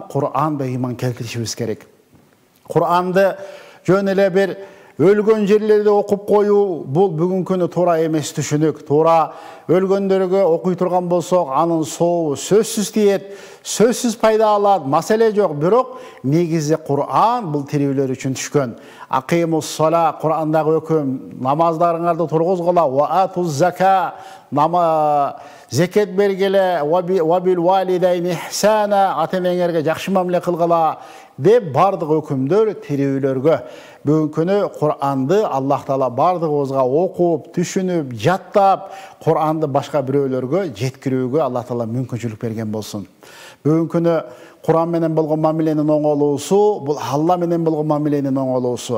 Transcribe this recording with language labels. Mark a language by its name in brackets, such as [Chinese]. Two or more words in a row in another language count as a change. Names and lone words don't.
[Kyrgyz] Кур'анды ыйман келтиришибиз керек. Кур'анды жөн эле бир өлгөн жерлерде окуп коюу бул бүгүнкү күнү туура эмес түшүнүк. Туура өлгөндөргө окуй турган болсок, анын сообу сөзсүз тиет, сөзсүз пайда алат, маселе жок. Бирок негизи Кур'ан бул тирүүлөр үчүн түшкөн. [Arabic] أقيموا الصلاة, [Kyrgyz] Кур'андагы өкүм, намаздарыңарды тургузгула, [Arabic] وآتوا الزكاة, [Kyrgyz] зекет бергиле, [Arabic] وبالوالدين إحسانا, [Kyrgyz] ата-энеңерге жакшы мамиле кылгыла деп бардык өкүмдөр тирүүлөргө. Бүгүнкү күнү Кур'анды Аллах Таала бардыгыбызга окуп, түшүнүп, жаттап, Кур'анды башка бирөөлөргө жеткирүүгө Аллах Таала мүмкүнчүлүк берген болсун. Бүгүнкү күнү Кур'ан менен болгон мамиленин оңолуусу, бул Алла менен болгон мамиленин оңолуусу.